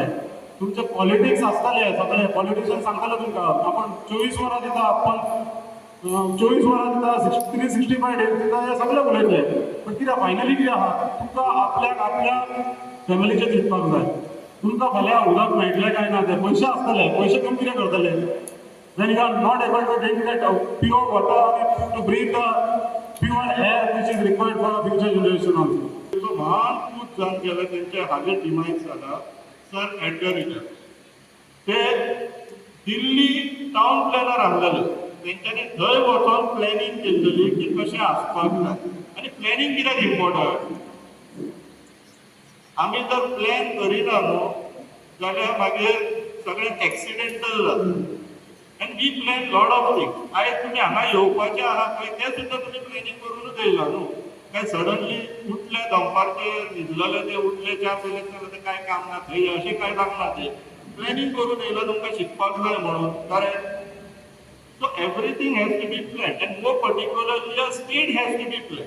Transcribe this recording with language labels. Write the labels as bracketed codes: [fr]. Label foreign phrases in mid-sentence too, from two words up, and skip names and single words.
[kok] तुमचे पॉलिटिक्स आसतले, सगळे पॉलिटिशियन सांगताले तुमकां आपण 24 वरां दिता, आपण 24 वरां दिता, 365 डेज दिता, हे सगळे उलयतले. पण कित्याक फायनली कितें आहा, तुमकां आपल्या फॅमिलीचें चिंतपाक जाय. तुमकां फाल्यां उदक मेळटलें काय ना, ते पयशे आसतले, पयशे कमी कितें करतले. [en] When you are not able to drink that pure water, to breathe the pure air which is required for future generation also. So, [kok] महान खूप जाण गेले त्यांचे हाजे डिमाइज झाला सर एडगर रिचर्ड. ते दिल्ली टाउन प्लॅनर आसलेले, तेंच्यांनी थंय वचून प्लॅनिंग केल्ली की कशें आसपाक जाय. आनी प्लॅनिंग कित्याक इम्पॉर्टंट. आमी जर प्लॅन करिना न्हू जाल्यार मागीर सगळें एक्सिडेंटल जाता. [en] And we plan lot of things. [kok] आयज तुमी हांगा येवपाचे आहा पळय ते सुद्दां तुमी प्लॅनिंग करूनच येयला न्हू. काय सडनली उठले दनपारचे न्हिदलेले ते उठले च्या पिले ते काय काम ना थंय अशें काय लागना. ते प्लॅनिंग करून येयला तुमकां शिकपाक जाय म्हणून. करेक्ट. [en] so everything has to be plan and more particularly a state has to be plan.